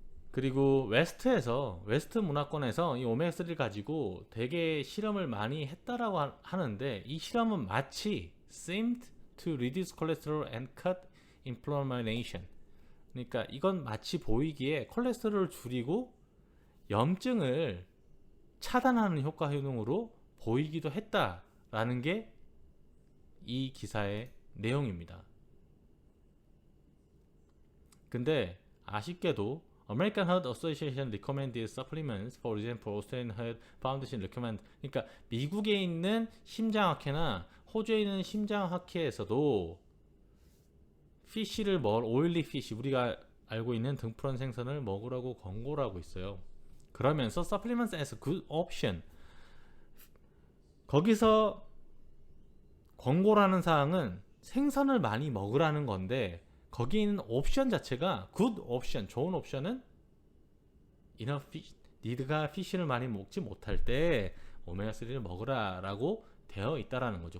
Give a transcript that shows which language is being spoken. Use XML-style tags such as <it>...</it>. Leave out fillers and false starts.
<ko>그리고 웨스트 문화권에서 이 오메가3를 가지고 되게 실험을 많이 했다라고 하는데, 이 실험은 마치</ko> <en>seemed to reduce cholesterol and cut inflammation,</en> <ko>그러니까 이건 마치 보이기에 콜레스테롤을 줄이고 염증을 차단하는 효능으로 보이기도 했다라는 게 이 기사의 내용입니다. 근데 아쉽게도</ko> <en>American Heart Association recommended supplements, for example, Australian Heart Foundation recommend.</en> <ko>그러니까 미국에 있는 심장학회나 호주에 있는 심장학회에서도 오일리 피쉬, 우리가 알고 있는 등푸른 생선을 먹으라고 권고를 하고 있어요. 그러면서</ko> <en>supplements as a good option,</en> <ko>거기서 권고라는 사항은 생선을 많이 먹으라는 건데, 거기에 있는 옵션 자체가 good 옵션, 좋은 옵션은</ko> <en>enough fish,</en> <ko>니가 피쉬를 많이 먹지 못할 때 오메가3를 먹으라 라고 되어 있다라는 거죠.</ko>